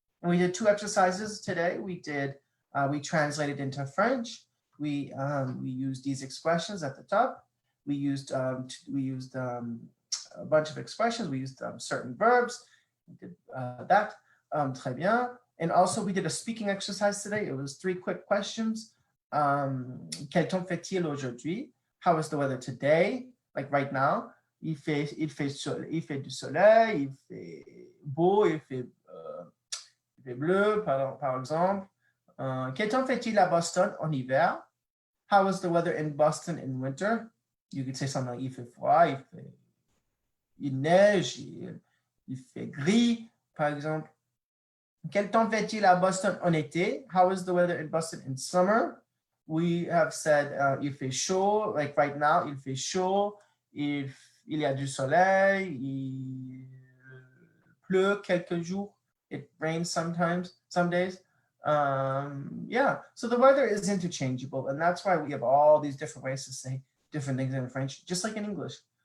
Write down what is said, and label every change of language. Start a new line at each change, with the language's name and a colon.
English: And we did 2 exercises today. We translated into French. We used these expressions at the top. We used a bunch of expressions. We used certain verbs. We did that. Très bien. And also we did a speaking exercise today. It was 3 quick questions.
French: Quel temps fait-il aujourd'hui?
English: How is the weather today? Like right now.
French: Il fait du soleil, il fait beau, il fait bleu, par exemple. Quel temps fait-il à Boston en hiver?
English: How is the weather in Boston in winter? You could say something like
French: il fait froid, il neige, il fait gris, par exemple. Quel temps fait-il à Boston en été?
English: How is the weather in Boston in summer? We have said
French: il fait chaud,
English: like right now,
French: il fait chaud, il y a du soleil, il pleut quelques jours.
English: It rains sometimes, some days. Yeah, so the weather is interchangeable, and that's why we have all these different ways to say different things in French, just like in English.